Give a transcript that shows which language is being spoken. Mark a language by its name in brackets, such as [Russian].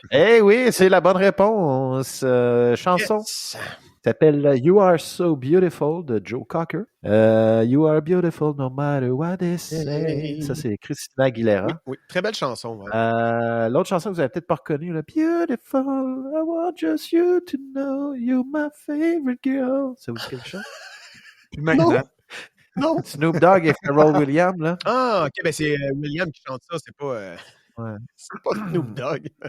[French] Eh oui, c'est la bonne réponse. Chanson. [English] Yes. [French] S'appelle You Are So Beautiful de Joe Cocker. [English] You are beautiful no matter what they say. [French] Ça, c'est Christina Aguilera. Oui, très belle chanson. Ouais. L'autre chanson que vous n'avez peut-être pas reconnue, là, [English] Beautiful, I want just you to know you're my favorite girl. [French] Ça vous dit quelque chose? Maintenant. Non. Snoop Dogg et Pharrell Williams, là. Ah, OK, ben c'est William qui chante ça, c'est pas Snoop Dogg.